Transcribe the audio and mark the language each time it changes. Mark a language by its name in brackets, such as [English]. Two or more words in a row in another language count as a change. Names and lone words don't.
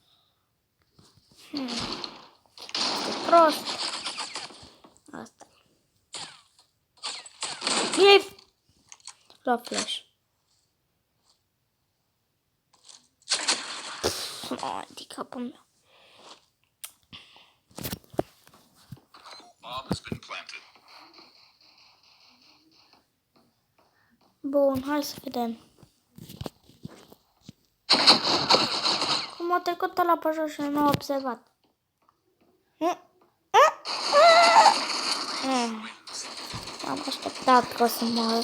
[Romanian] E prost. Asta. E la flash. Ai, de capul meu. [English] Bomb has been planted. [Romanian] Bun, hai să vedem. Cum a trecut ăla pe jos și nu a observat. Am așteptat că o să mă...